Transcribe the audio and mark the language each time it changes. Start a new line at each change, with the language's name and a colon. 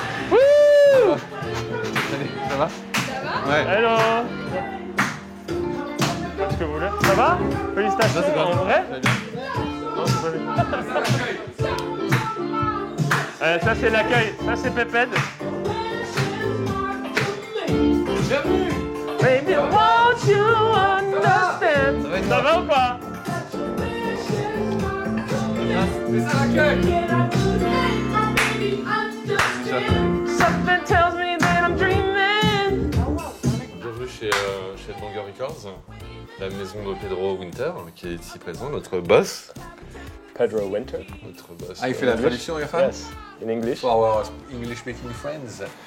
French: Wouh. Salut, ça va? Ouais.
English: Hello.
French: Qu'est-ce que vous voulez? Ça va? Félicitations, ça, en vrai? Non, c'est pas lui. Ça c'est l'accueil, ça c'est Pépède. Bienvenue.
English: Baby, won't you understand?
French: Ça va ou pas? C'est ça l'accueil.
English: Something tells me that I'm dreaming.
French: Bienvenue chez Headbanger Records, la maison de Pedro Winter, qui est ici présent, notre boss. Pedro Winter. Notre boss. Ah, il fait la traduction, Irfan?
English: Yes, in English. For our English speaking friends.